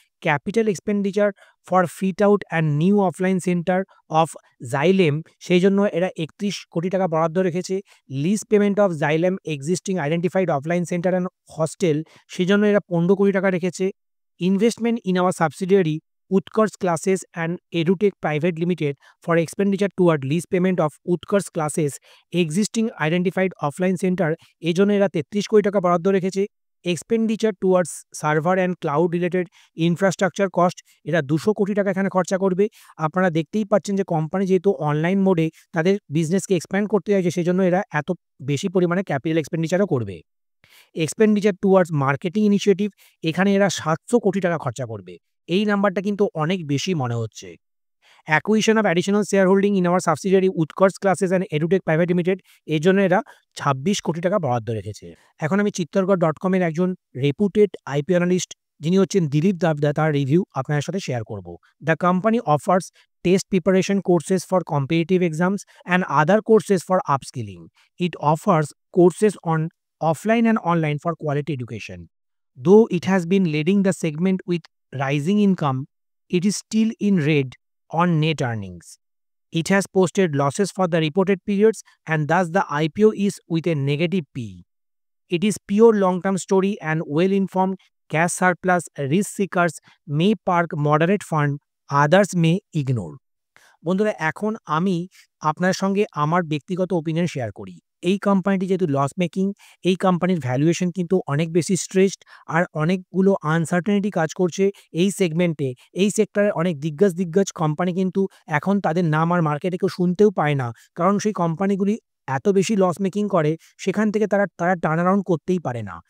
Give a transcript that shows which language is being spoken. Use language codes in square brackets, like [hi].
[en] capital expenditure for fit out and new offline centre of Xylem, [bn] সেই জন্য এরা ৩১ কোটি টাকা বরাদ্দ রেখেছে। [en] lease payment of Xylem existing identified offline centre and hostel, [bn] সেই জন্য এরা ১৫ কোটি টাকা রেখেছে। [en] investment in our subsidiary Utkarsh Classes and EduTech Private Limited for expenditure toward lease payment of Utkarsh Classes existing identified offline center [bn] এই জন্য এরা ৩৩ কোটি টাকা বরাদ্দ রেখেছে। [en] expenditure towards server and cloud related infrastructure cost [bn] এরা ২০০ কোটি টাকা এখানে খরচা করবে। আপনারা দেখতেই পাচ্ছেন যে কোম্পানি যেহেতু অনলাইন মোডে তাদের বিজনেসকে এক্সপ্যান্ড করতে চাইছে সেজন্য এরা এত বেশি পরিমাণে ক্যাপিটাল এক্সপেন্ডিচারও করবে। [en] expenditure towards marketing initiative [bn] এখানে এরা ৭০০ কোটি টাকা খরচা করবে। এই নাম্বারটা কিন্তু অনেক বেশি মনে হচ্ছে। [en] acquisition of additional share holding in our subsidiary Utkarsh Classes and EduTech Private Limited [bn] এর জন্য এরা ২৬ কোটি টাকা বরাদ্দ রেখেছে। এখন আমি চিত্তরগড়.com এর একজন রেপুটেড আইপি অ্যানালিস্ট যিনি হচ্ছেন দিলীপ দাবদা তার রিভিউ আপনাদের সাথে শেয়ার করব। [en] The company offers test preparation courses for competitive exams and other courses for upskilling. It offers courses on offline and online for quality education. Though it has been leading the segment with rising income, it is still in red on net earnings. It has posted losses for the reported periods and thus the IPO is with a negative P. It is pure long-term story and well-informed cash surplus risk seekers may park moderate fund, others may ignore. [bn] বন্ধুরা এখন আমি আপনার সঙ্গে আমার ব্যক্তিগত opinion share করি। এই কোম্পানিটি যেহেতু লস মেকিং, এই কোম্পানির ভ্যালুয়েশন কিন্তু অনেক বেশি স্ট্রেচড আর অনেকগুলো আনসার্টেনিটি কাজ করছে এই সেগমেন্টে। এই সেক্টরে অনেক দিগ্গজ কোম্পানি কিন্তু এখন তাদের নাম আর মার্কেটে কেউ শুনতেও পায় না, কারণ সেই কোম্পানিগুলি এত বেশি লস মেকিং করে সেখান থেকে তারা টার্ন অ্যারাউন্ড করতেই পারে না।